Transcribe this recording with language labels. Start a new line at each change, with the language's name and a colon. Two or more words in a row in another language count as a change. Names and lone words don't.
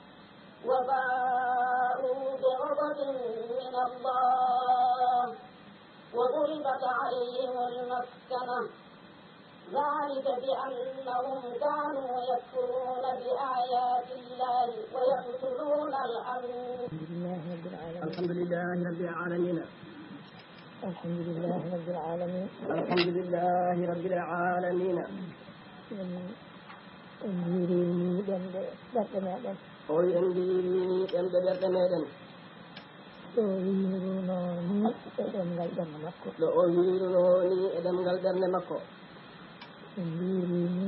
Arabic: وباءوا بغضب من الله وضربت عليهم المسكنة ذلك بأنهم كانوا يكفرون بآيات الله ويقتلون الأنبياء. الحمد لله رب العالمين. الحمد لله رب العالمين. الحمد لله رب العالمين.
Fula: endirini ɗemɗe ɓerɗe meɗen o endirini ɗemɗe ɓerɗe meɗen ɗo wirunoni e ɗemgal ɓernde makko ɗo o wirunoni e ɗemgal ɓernde makko en wirini